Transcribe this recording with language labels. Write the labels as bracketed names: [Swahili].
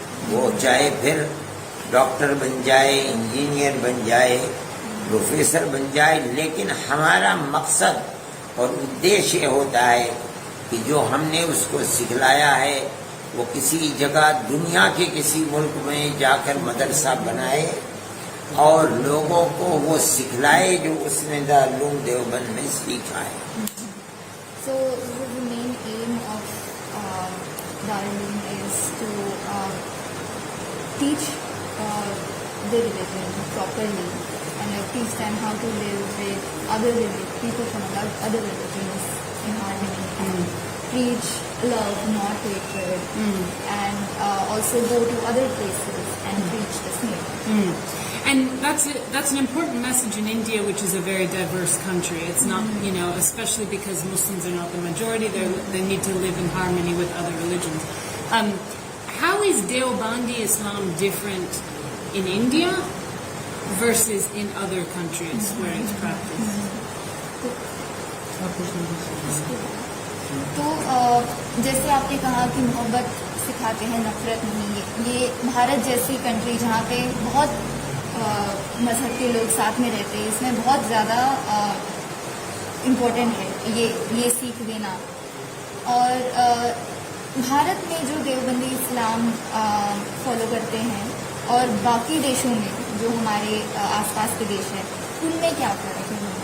[Urdu] وہ چاہے پھر ڈاکٹر بن جائے، انجینئر بن جائے، پروفیسر بن جائے، لیکن ہمارا مقصد اور ادیش یہ ہوتا ہے کہ جو ہم نے اس کو سکھلایا ہے وہ کسی جگہ دنیا کے کسی ملک میں جا کر مدرسہ بنائے اور لوگوں کو وہ سکھلائے جو اس نے دارالعلوم دیوبند میں سیکھا ہے۔ [English] So the main aim of Darul is to teach the religion properly and teach them how to live with other people from other religions in harmony. Preach love, not hatred, and also go to other places and preach the same. And that's an important message in India, which is a very diverse country. It's not, especially because Muslims are not the majority, they need to live in harmony with other religions. How is Deobandi Islam different in India versus in other countries where it's practiced? [Urdu] تو جیسے آپ نے کہا کہ محبت سکھاتے ہیں، نفرت نہیں، یہ بھارت جیسی کنٹری جہاں پہ بہت مذہب کے لوگ ساتھ میں رہتے ہیں، اس میں بہت زیادہ امپورٹنٹ ہے یہ سیکھ دینا۔ اور بھارت میں جو دیوبندی اسلام فالو کرتے ہیں اور باقی دیشوں میں جو ہمارے آس پاس کے دیش ہیں ان میں کیا فرق ہے؟